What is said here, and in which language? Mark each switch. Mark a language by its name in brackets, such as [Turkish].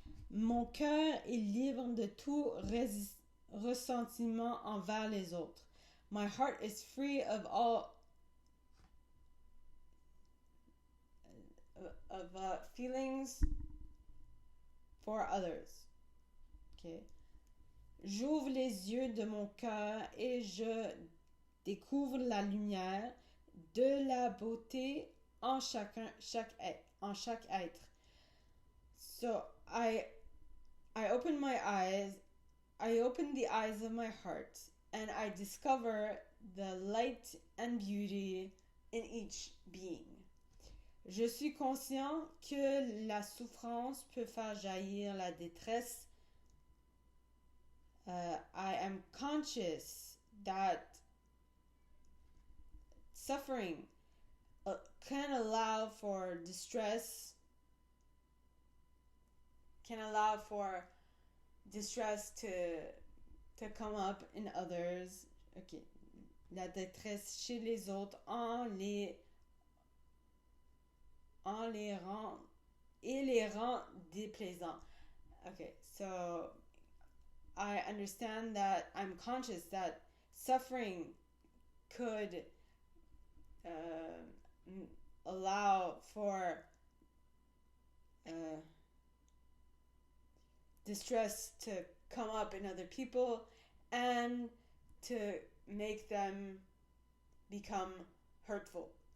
[French] Mon cœur est libre de tout ressentiment envers les autres. [English] My heart is free of all feelings for others. Okay. [French] J'ouvre les yeux de mon cœur et je découvre la lumière de la beauté en chaque être. [English] So I open the eyes of my heart, and I discover the light and beauty in each being. [French] Je suis conscient que la souffrance peut faire jaillir la détresse. [English] I am conscious that suffering can allow for distress, to come up in others. Okay. [French] La détresse chez les autres en les rend déplaisants. [English] Okay, so I understand that I'm conscious that suffering could allow for distress to come up in other people and to make them become hurtful.